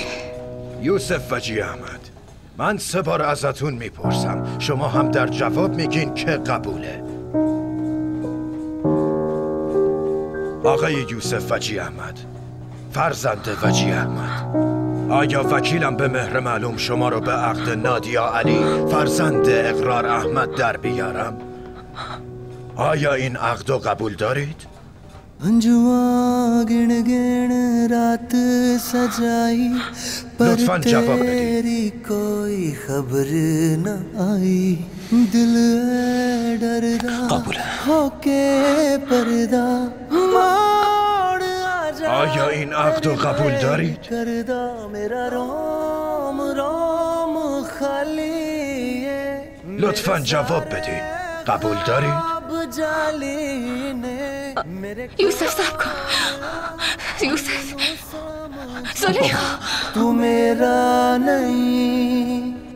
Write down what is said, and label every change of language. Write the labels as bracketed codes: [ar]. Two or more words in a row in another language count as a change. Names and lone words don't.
[fa] یوسف وجی احمد من 3 بار ازتون میپرسم شما هم در جواب میگین که قبوله آقای یوسف وجی احمد فرزند وجی احمد آیا وکیلم به مهر معلوم شما رو به عقد نادیا علی فرزند اقرار احمد در بیارم؟ آیا این عقد رو قبول دارید؟ [pa] ਅੰਜੁਆ ਗਿਣ ਗਿਣ ਰਾਤ ਸਜਾਈ ਪਰ ਤੇਰੀ ਕੋਈ ਖ਼ਬਰ ਨ ਆਈ ਦਿਲ ਡਰਦਾ ਹੋਕੇ ਪਰਦਾ ਮੋੜ [fa] آیا این عقد رو قبول دارید؟ [pa] ਕਰਦਾ ਮੇਰਾ ਰੋਮ ਰੋਮ ਖ਼ਾਲੀ [fa] لطفاً جواب بدید قبول دارید؟ یوسف صبر کن یوسف زلیخا [ur] تو میرا نہیں